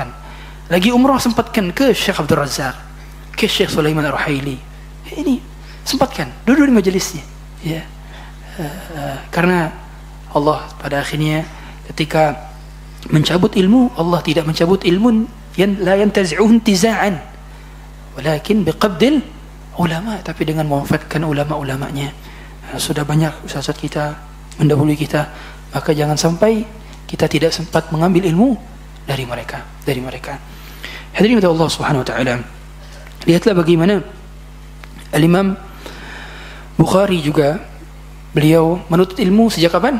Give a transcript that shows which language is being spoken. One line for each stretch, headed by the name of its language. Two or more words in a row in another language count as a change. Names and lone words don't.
Indonesian: Lagi umrah sempatkan ke Syekh Abdul Razak, ke Syekh Sulaiman Ar-Ruhaili. Ini sempatkan, duduk di majelisnya, ya. Karena Allah pada akhirnya ketika mencabut ilmu, Allah tidak mencabut ilmu yang
Arabic: لا ينتزعه انتزاعا ولكن بقبض العلماء,
Indonesian: tapi dengan memanfaatkan ulama-ulamanya. Sudah banyak ustaz kita mendahului kita, maka jangan sampai kita tidak sempat mengambil ilmu dari mereka. Hadirin Allah
Arabic: سبحانه وتعالى.
Indonesian: Lihatlah bagaimana Al-Imam Bukhari juga, beliau menuntut ilmu sejak kapan?